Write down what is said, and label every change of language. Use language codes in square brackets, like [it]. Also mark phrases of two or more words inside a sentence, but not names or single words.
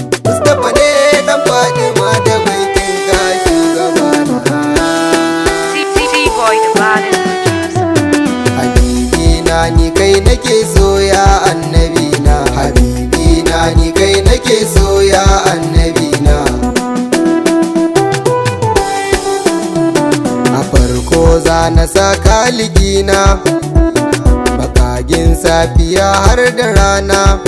[ha] Mustapha ne ɗan Fatima da baitin ka shugabana. [en] T-T-T-Boy, the baddest producer. [ha] Habibi na ni kai nake so ya annabi na. Habibi na ni kai nake so ya annabi na. A farko za na sa kaligi na, makagin safiya har da rana.